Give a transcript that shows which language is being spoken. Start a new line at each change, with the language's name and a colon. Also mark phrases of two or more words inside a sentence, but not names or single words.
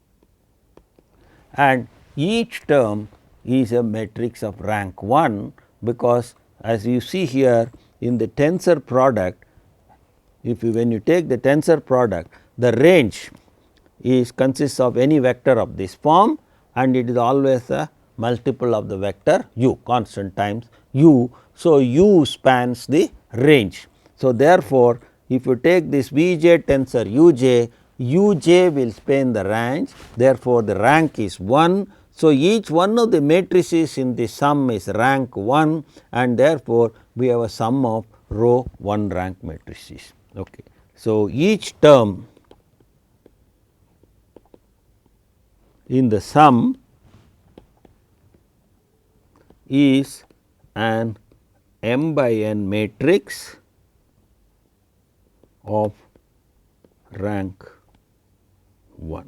English: and each term is a matrix of rank 1, because as you see here in the tensor product, if you when you take the tensor product, the range is consists of any vector of this form, and it is always a multiple of the vector u, constant times u. So, u spans the range. So, therefore, if you take this V j tensor u j, u j will span the range, therefore, the rank is 1. So, each one of the matrices in the sum is rank 1, and therefore, we have a sum of row 1 rank matrices. Okay. So, each term in the sum is an m by n matrix of rank 1.